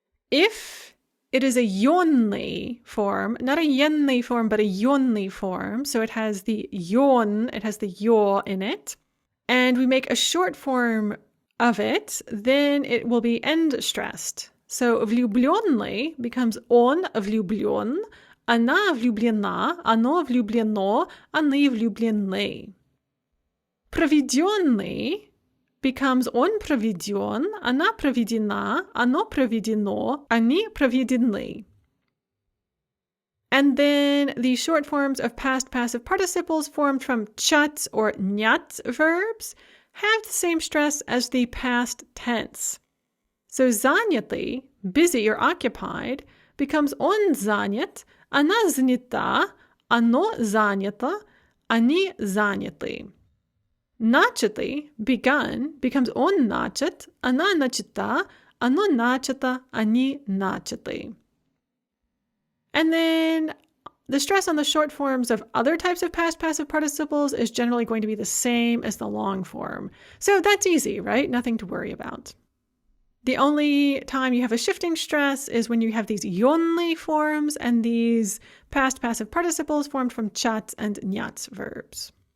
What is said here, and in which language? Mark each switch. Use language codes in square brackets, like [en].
[en] If it is a yonly form, not a yenly form, but a yonly form, so it has the yon, it has the yo in it, and we make a short form of it, then it will be end stressed. So [ru] влюбленный [en] becomes [ru] он влюблен, она влюблена, оно влюблено, они влюблены. Проведенный [en] becomes [ru] он проведен, она проведена, оно проведено, они проведены. [en] And then the short forms of past passive participles formed from chat or nyat verbs have the same stress as the past tense. So [ru] занятый, [en] busy or occupied, becomes [ru] он занят, она занята, оно занято, они заняты. Начатый, [en] begun, becomes [ru] он начат, она начата, оно начато, они начаты. [en] And then the stress on the short forms of other types of past passive participles is generally going to be the same as the long form. So that's easy, right? Nothing to worry about. The only time you have a shifting stress is when you have these yonly forms and these past passive participles formed from chat and nyat verbs.